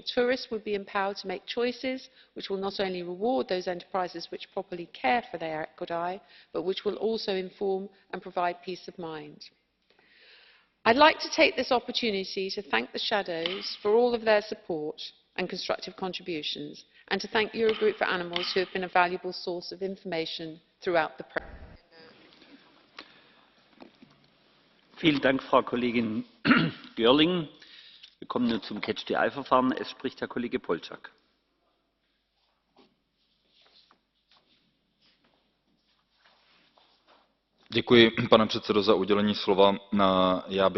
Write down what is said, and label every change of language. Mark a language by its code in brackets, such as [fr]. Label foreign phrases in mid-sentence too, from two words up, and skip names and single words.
[en] Tourists would be empowered to make choices which will not only reward those enterprises which properly care for their equidae, but which will also inform and provide peace of mind. I'd like to take this opportunity to thank the Shadows for all of their support and constructive contributions, and to thank Eurogroup for Animals, who have been a valuable source of information throughout the process. [de] Vielen Dank, Frau Kollegin Görling. Wir kommen nun zum Catch-the-Eye-Verfahren. Es spricht Herr Kollege Polčák. [cs] Děkuji, pane předsedo, za udělení slova. Já bych